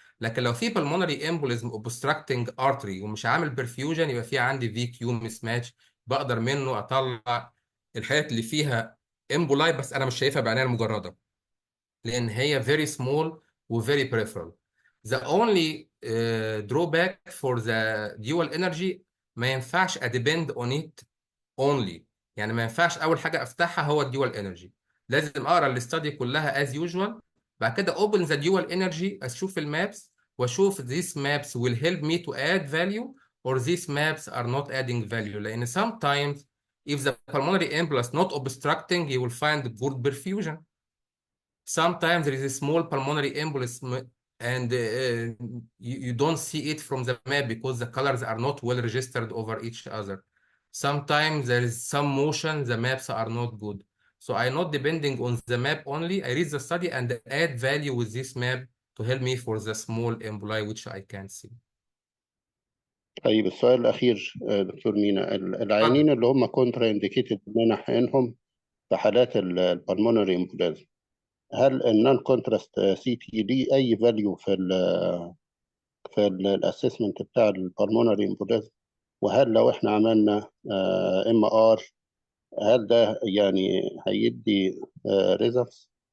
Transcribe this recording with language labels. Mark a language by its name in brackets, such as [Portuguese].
[Arabic] لكن لو في بالمونري امبوليزم اوبستراكتنج ارتري ومش عامل برفيوجن، يبقى في عندي في كيو مس ماتش. بقدر منه اطلع الحالات اللي فيها امبولاي بس انا مش شايفها بعينيا المجرده، لان هي [English] very small [Arabic] و [English] very peripheral. The only drawback for the dual energy، [Arabic] ما ينفعش اديبند [English] on it only. [Arabic] يعني ما ينفعش اول حاجه افتحها هو الديوال انرجي، لازم اقرا الاستادي كلها [English] as usual. [Arabic] بعد كده [English] open the dual energy، [Arabic] اشوف المابس واشوف [English] these maps will help me to add value or these maps are not adding value. [Arabic] لان [English] sometimes if the pulmonary embolus not obstructing you will find good perfusion. Sometimes there is a small pulmonary embolism and you don't see it from the map because the colors are not well registered over each other. Sometimes there is some motion, the maps are not good. So I'm not depending on the map only. I read the study and add value with this map to help me for the small emboli which I can see. [Arabic] طيب السؤال الأخير دكتور مينا، اتفضل. العيانين اللي هم كونترا انديكيتد إننا نحقنهم في حالات البلمونري امبوليزم، هل النون كونتراست سي تي ليه أي فاليو في الاسسمنت بتاع البلمونري امبوليزم؟ وهل لو احنا عملنا ام ار هل ده يعني هيدي ريزلتس؟